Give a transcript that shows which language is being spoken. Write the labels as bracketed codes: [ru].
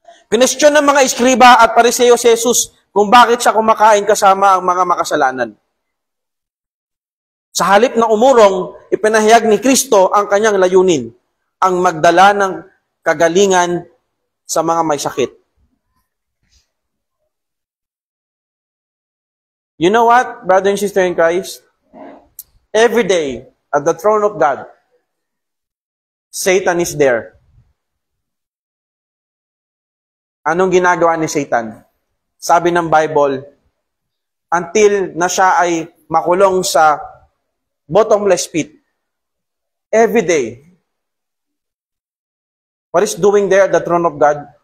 [tl] Kinestyon ng mga iskriba at Pariseo si Jesus kung bakit siya kumakain kasama ang mga makasalanan. Sa halip na umurong, ipinahayag ni Kristo ang kanyang layunin, ang magdala ng kagalingan sa mga may sakit. [en] You know what, brother and sister in Christ? Every day, at the throne of God, Satan is there. [tl] Anong ginagawa ni Satan? Sabi ng Bible, until na siya ay makulong sa bottomless pit. [en] Every day. What is doing there at the throne of God?